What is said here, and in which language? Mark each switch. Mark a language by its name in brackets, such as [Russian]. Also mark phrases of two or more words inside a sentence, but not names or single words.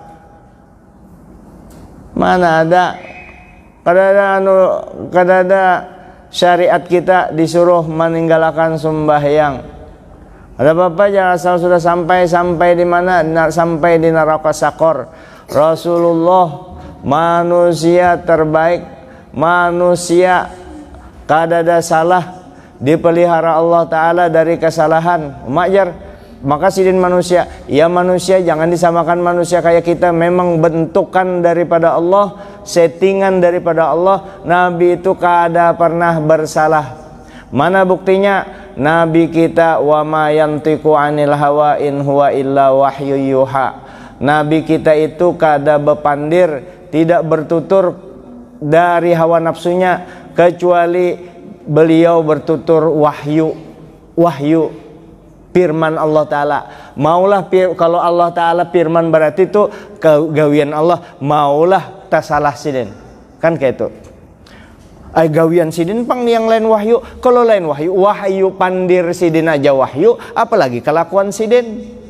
[Banjar] Mana ada, kada ada syariat kita disuruh meninggalkan sembahyang. Ada apa-apa jangan asal sudah sampai di mana? Sampai di neraka sakor. Rasulullah manusia terbaik, manusia kada ada salah, dipelihara Allah Ta'ala dari kesalahan. Majar, maka sidin manusia, ya manusia jangan disamakan manusia kayak kita, memang bentukan daripada Allah, settingan daripada Allah. Nabi itu kada pernah bersalah. Mana buktinya? Nabi kita, [Arabic] وما ينطق عن الهوى إن هو إلا وحي يوحى. [Banjar] Nabi kita itu kada bepandir, tidak bertutur dari hawa nafsunya, kecuali beliau bertutur wahyu firman Allah Ta'ala. Maulah kalau Allah Ta'ala firman berarti itu gawian Allah, maulah tak salah sidin. Kan kayak itu. Ay gawian sidin pang yang lain wahyu. Kalau lain wahyu pandir sidin aja wahyu, apalagi kelakuan sidin.